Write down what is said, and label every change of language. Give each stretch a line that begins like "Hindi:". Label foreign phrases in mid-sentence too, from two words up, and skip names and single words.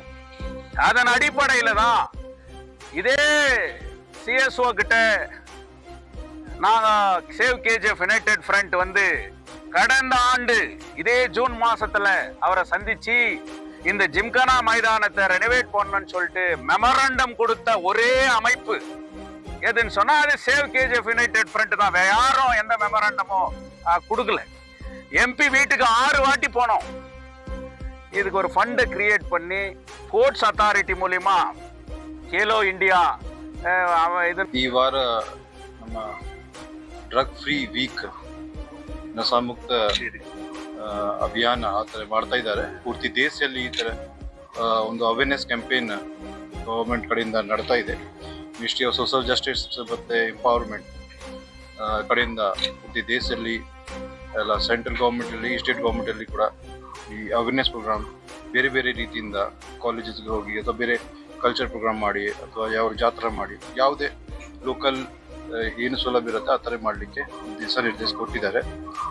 Tamil: அதன் அடிப்படையில தான் இதே CSO கிட்ட நாங்க சேவ் KGF யுனைடெட் ஃப்ரண்ட் வந்து கடந்த ஆண்டு இதே ஜூன் மாசத்துல அவரை சந்திச்சு இந்த ஜிம்கானா மைதானத்தை ரெனோவேட் பண்ணணும்னு சொல்லிட்டு மெமரண்டம் கொடுத்த ஒரே அமைப்பு எதுன்னு சொன்னா அது சேவ் KGF யுனைடெட் ஃப்ரண்ட் தான். வேற யாரும் எந்த மெமரண்டமோ கொடுக்கல. MP வீட்டுக்கு 6 வாட்டி போனோம். இதுக்கு ஒரு
English: fundஐ create
Tamil: பண்ணி
English: sports authority
Tamil: மூலியமா கேலோ இந்தியா
Kannada: ಈ ವಾರ ನಮ್ಮ
English: drug free week
Kannada: ನಶಾಮುಕ್ತ ಅಭಿಯಾನ ಆ ಥರ ಮಾಡ್ತಾ ಇದ್ದಾರೆ. ಪೂರ್ತಿ ದೇಶದಲ್ಲಿ ಈ ಥರ ಒಂದು
English: awareness campaign government
Kannada: ಕಡೆಯಿಂದ ನಡ್ತಾ ಇದೆ. ಮಿನಿಸ್ಟ್ರಿ ಆಫ್ ಸೋಷಿಯಲ್ ಜಸ್ಟಿಸ್ ಮತ್ತು ಎಂಪವರ್ಮೆಂಟ್ ಕಡೆಯಿಂದ ಪೂರ್ತಿ ದೇಶದಲ್ಲಿ ಎಲ್ಲ
English: central governmentಲ್ಲಿ state governmentಲ್ಲಿ
Kannada: ಕೂಡ ಈ
English: awareness program
Kannada: ಬೇರೆ ಬೇರೆ ರೀತಿಯಿಂದ ಕಾಲೇಜಸ್ಗೆ ಹೋಗಿ ಅಥವಾ ಬೇರೆ
English: culture program
Kannada: ಮಾಡಿ ಅಥವಾ ಯಾವ ಜಾತ್ರೆ ಮಾಡಿ ಯಾವುದೇ ಲೋಕಲ್ ಏನು ಸೌಲಭ್ಯ ಇರುತ್ತೆ ಆ ಥರ ಮಾಡಲಿಕ್ಕೆ ದಿವಸ ನಿರ್ದೇಶ ಕೊಟ್ಟಿದ್ದಾರೆ.